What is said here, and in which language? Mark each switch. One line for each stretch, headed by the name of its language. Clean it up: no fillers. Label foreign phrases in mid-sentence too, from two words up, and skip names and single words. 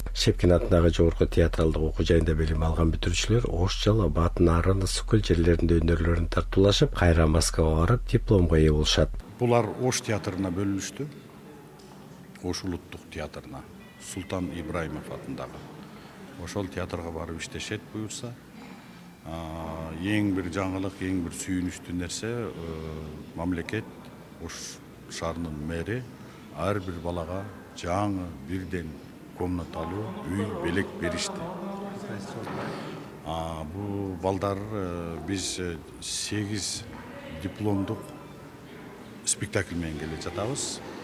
Kyrgyz: Шепкин атындагы жогорку театралдык окуу жайында билим алган бүтүрүүчүлөр Ош, Жала, Бат, Нарын, Ысык-Көл жерлеринде өнөрлөрүн тартуулашып, кайра Москвага барып дипломго ээ болушат. Булар Ош театрына бөлүнүштү. Ош улуттук театрына, Султан Ибраимов атындагы. Ошол театрга барып иштешет буюрса.
Kazakh: Ең бір жаңылық, ең бір сүйінішті нәрсе
Kyrgyz: мамлекет Ош шаарынын мэри ар бир балага жаңы бирден комнаталуу үй белек беришти. Бул балдар биз 8 дипломдук спектакль менен келе жатабыз.